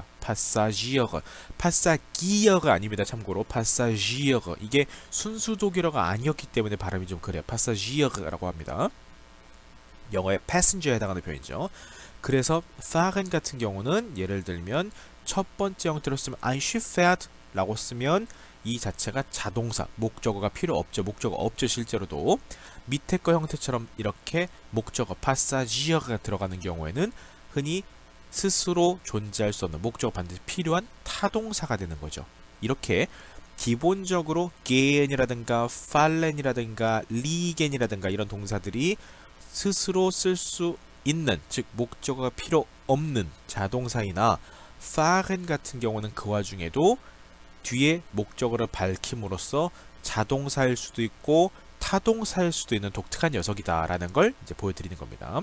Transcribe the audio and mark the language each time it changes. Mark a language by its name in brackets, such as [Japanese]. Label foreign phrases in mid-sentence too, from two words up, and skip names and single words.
[German] Passagiere, [Korean] Passagier가 아닙니다. 참고로 Passagiere, 이게 순수 독일어가 아니었기 때문에 발음이 좀 그래요. Passagiere라고 합니다. 영어의 passenger에 해당하는 표현이죠. 그래서 fahren 같은 경우는 예를 들면 첫 번째 형태로 쓰면 [German] ein Schiff fährt [Korean] 라고 쓰면 이 자체가 자동사, 목적어가 필요 없죠. 목적어 없죠, 실제로도. 밑에 거 형태처럼 이렇게 목적어 passagier가 들어가는 경우에는 흔히 스스로 존재할 수 없는, 목적어 반드시 필요한 타동사가 되는 거죠. 이렇게 기본적으로 gehen이라든가 fallen이라든가 liegen이라든가 이런 동사들이 스스로 쓸 수 있는, 즉 목적어가 필요 없는 자동사이나 fahren 같은 경우는 그 와중에도 뒤에 목적어를 밝힘으로써 자동사일 수도 있고 타동사일 수도 있는 독특한 녀석이다라는 걸 이제 보여드리는 겁니다.